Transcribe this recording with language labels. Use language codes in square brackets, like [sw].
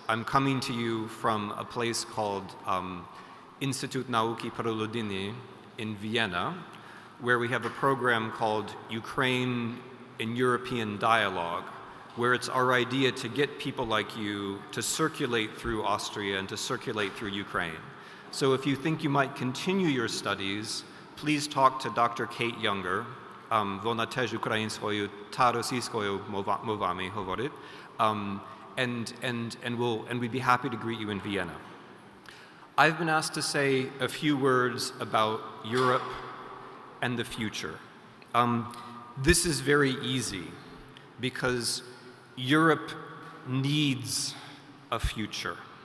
[en] I'm coming to you from a place called Instytut Nauki pro Ludyny in Vienna, where we have a program called Ukraine in European Dialogue, where it's our idea to get people like you to circulate through Austria and to circulate through Ukraine. So if you think you might continue your studies, please talk to Dr. Kate Younger. [uk] Вона теж українською та російською мовами говорить. [en] And we'd be happy to greet you in Vienna. I've been asked to say a few words about Europe and the future. This is very easy because Europe needs a future.